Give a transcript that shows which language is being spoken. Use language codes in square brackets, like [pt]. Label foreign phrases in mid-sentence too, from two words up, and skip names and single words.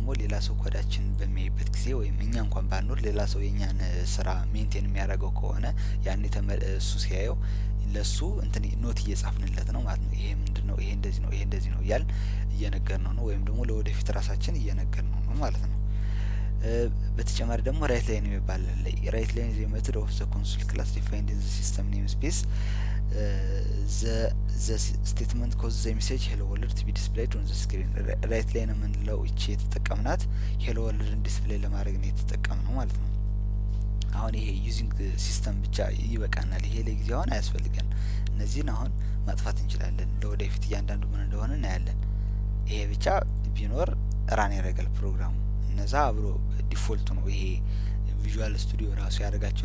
[am] ሌላ ሰው ኮዳችን በሚያይበት ጊዜ ወይም እኛ እንኳን ባንኖር ሌላ ሰው የኛን ስራ ሜንቴን የሚያደርገው ከሆነ ያኔ እሱ ሲያየው ለሱ እንትን ኖት እየጻፍንለት ነው ማለት ነው ይሄ ምንድነው ይሄ እንደዚህ ነው ያል እየነገርነው ነው ወይም ደግሞ ለወደፊት ራሳችን እየነገርነው ነው ማለት ነው በተጨማሪ ደግሞ [en] write line [am] የሚባል [en] write line is a method of the console class defined in the system namespace the statement causes the message hello world to be displayed on the screen right line [am] የምንለው እቺ የተጠቀምናት hello world ዲስፕሌይ ለማድረግ ነው የተጠቀምነው ማለት ነው አሁን ይሄ [en] using system [am] ብቻ ይበቃናል ይሄ ለጊዜው አሁን አያስፈልገን እነዚህን አሁን ማጥፋት እንችላለን ለወደፊት እያንዳንዱ ምን እንደሆነ እናያለን ይሄ ብቻ ቢኖር ራን ያደርጋል ፕሮግራሙ እነዛ አብሮ ዲፎልት ነው ይሄ ቪዥዋል ስቱዲዮ ራሱ ያደርጋቸው